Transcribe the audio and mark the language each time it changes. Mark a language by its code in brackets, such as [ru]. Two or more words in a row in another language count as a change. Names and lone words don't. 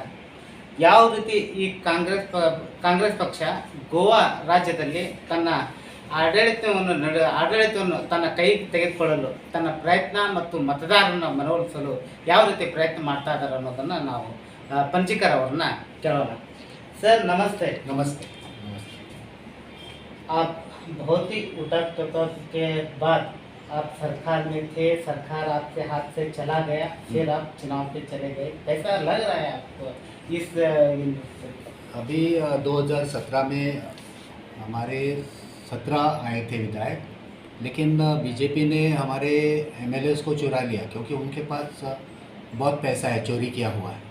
[kn] ಯಾವ ರೀತಿ ಈ ಕಾಂಗ್ರೆಸ್ ಪಕ್ಷ ಗೋವಾ ರಾಜ್ಯದಲ್ಲಿ ತನ್ನ ಆಡಳಿತವನ್ನು ತನ್ನ ಕೈಗೆ ತೆಗೆದುಕೊಳ್ಳಲು ತನ್ನ ಪ್ರಯತ್ನ ಮತ್ತು ಮತದಾರರನ್ನು ಮನವೊಲಿಸಲು ಯಾವ ರೀತಿ ಪ್ರಯತ್ನ ಮಾಡ್ತಾ ಇದ್ದಾರೆ ಅನ್ನೋದನ್ನು ನಾವು ಪಂಜಿಕರ್ ಅವ್ರನ್ನ ಕೇಳೋಣ. [hi] सर नमस्ते। नमस्ते। आप बहुत ही उठक के बाद आप सरकार में थे, सरकार आपके हाथ से चला गया, फिर आप चुनाव पे चले गए, कैसा लग रहा है आपको इस अभी 2017 में हमारे 17 आए थे विधायक, लेकिन बीजेपी ने हमारे एमएलएस को चुरा लिया क्योंकि उनके पास बहुत पैसा है, चोरी किया हुआ है।